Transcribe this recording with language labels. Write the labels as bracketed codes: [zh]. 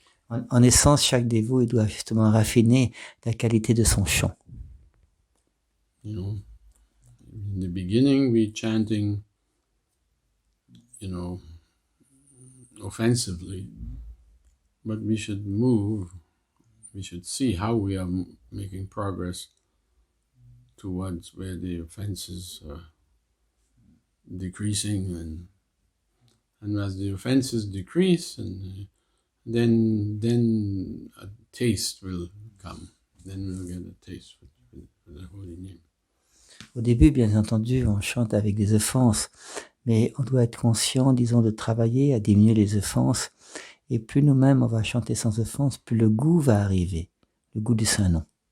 [fr] En essence, chaque dévot, il doit justement raffiner la qualité de son chant. [en] In the beginning, we chanting, offensively, but we should see how we are making progress towards where the offenses are decreasing, and as the offenses decrease, and then a taste will come. Then we'll get a taste for the holy name. [fr] Au début, bien entendu, on chante avec des offenses, mais on doit être conscient, disons, de travailler à diminuer les offenses. Et plus nous-mêmes, on va chanter sans offense, plus le goût va arriver, le goût du Saint-Nom.